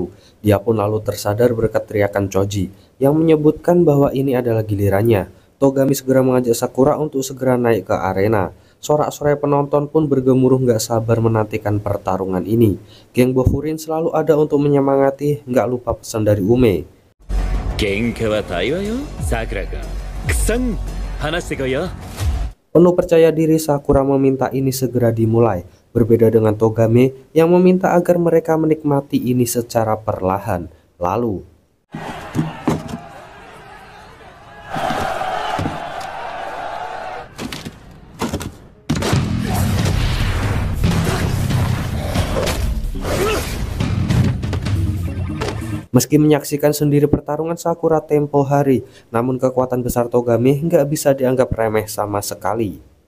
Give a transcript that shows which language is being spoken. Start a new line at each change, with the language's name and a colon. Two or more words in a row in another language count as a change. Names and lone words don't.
Indonesian: Dia pun lalu tersadar berkat teriakan Choji yang menyebutkan bahwa ini adalah gilirannya. Togame segera mengajak Sakura untuk segera naik ke arena. Sorak-sorai penonton pun bergemuruh gak sabar menantikan pertarungan ini. Geng Bofurin selalu ada untuk menyemangati, gak lupa pesan dari Ume.
Japanese: 喧嘩は対話よ、さくら君。くさん、話してこいよ。
Indonesian: Penuh percaya diri, Sakura meminta ini segera dimulai. Berbeda dengan Togame yang meminta agar mereka menikmati ini secara perlahan. Lalu meski menyaksikan sendiri pertarungan Sakura tempo hari, namun kekuatan besar Togame nggak bisa dianggap remeh sama sekali.